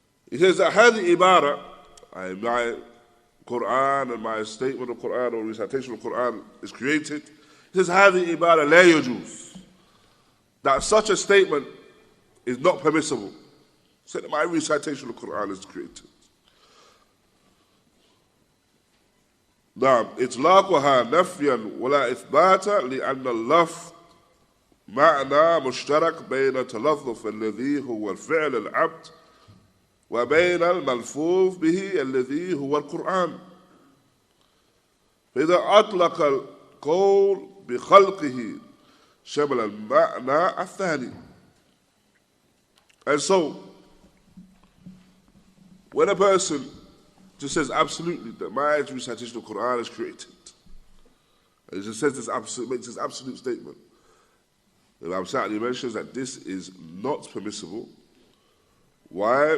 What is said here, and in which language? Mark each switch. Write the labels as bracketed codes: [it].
[en] He says that [ar] هذه [en] ibara, my Qur'an and my statement of Qur'an or recitation of Qur'an is created. He says [ar] هذه ibara لا يجوز, [en] that such a statement is not permissible. Say that my recitation of Qur'an is created. [ar] نعم إطلاقها نفيا ولا إثباتا لأن اللفظ معنى مشترك بين تلفظ الذي هو الفعل العبد وبين الملفوظ به الذي هو القرآن. فإذا أطلق القول بخلقه شمل المعنى الثاني. [en] And so, when a person just says absolutely that my recitation of the Qur'an is created, and he just says this makes this absolute statement, Imam Sa'di mentions that this is not permissible. Why?